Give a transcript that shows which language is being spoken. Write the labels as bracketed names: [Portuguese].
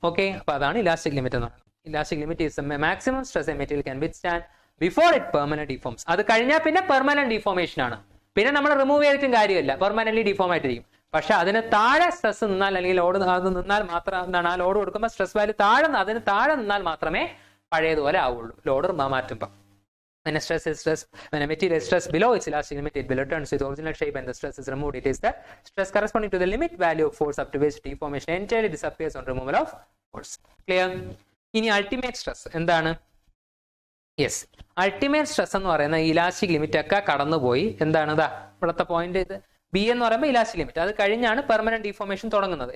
[Malayalam] Okay, അപ്പൊ അതാണ് [English] Elastic limit എന്ന് പറയുന്നത്. Elastic limit is the maximum stress a material can withstand before it permanent deforms. [Malayalam] അത് കഴിഞ്ഞാൽ പിന്നെ പെർമനന്റ് ഡിഫോമേഷൻ ആണ്, പിന്നെ നമ്മൾ റിമൂവ് ചെയ്തിട്ടും കാര്യമില്ല, പെർമനന്റ്ലി ഡിഫോം ആയിട്ടിരിക്കും. പക്ഷെ അതിന് താഴെ സ്ട്രെസ് നിന്നാൽ, അല്ലെങ്കിൽ ലോഡ് അത് നിന്നാൽ മാത്രം എന്താണ്, ആ ലോഡ് കൊടുക്കുമ്പോൾ സ്ട്രെസ് വാല്യൂ അതിന് താഴെ നിന്നാൽ മാത്രമേ പഴയതുപോലെ ആവുള്ളൂ ലോഡ് മാറ്റുമ്പോൾ. [English] When a material is stressed below its elastic limit, it will return to its original shape and the stress is removed. It is the stress corresponding to the limit value of force up to which deformation entirely disappears on removal of force. Clear? [Malayalam] ഇനി ultimate stress എന്താണ്? Yes, ultimate stress എന്ന് പറയുന്ന elastic limit ഒക്കെ കടന്നുപോയി. എന്താണ് ഇതാ ഇവിടുത്തെ point, ഇത് ബി എന്ന് പറയുമ്പോൾ ഇലാസ്റ്റിക് ലിമിറ്റ്, അത് കഴിഞ്ഞാണ് പെർമനന്റ് ഡിഫോർമേഷൻ തുടങ്ങുന്നത്.